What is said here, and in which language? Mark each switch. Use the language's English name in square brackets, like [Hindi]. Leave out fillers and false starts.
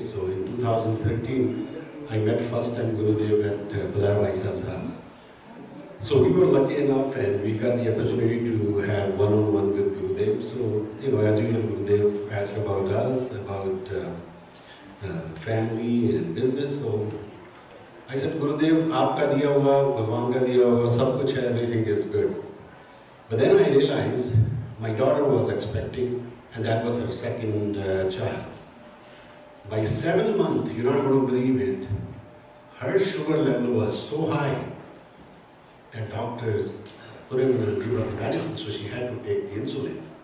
[English] So in 2013, I met first time Gurudev at Badar Bhai Sahib's house. So we were lucky enough, and we got the opportunity to have one-on-one with Gurudev. So, you know, as usual, Gurudev asked about us, about family and business. So I said, [Hindi] Gurudev, आपका दिया हुआ, भगवान का दिया हुआ, सब कुछ है, [English] everything is good. But then I realized my daughter was expecting, and that was her second child. By 7 months, you're not going to believe it, her sugar level was so high that doctors put in a give her the medicine, so she had to take the insulin.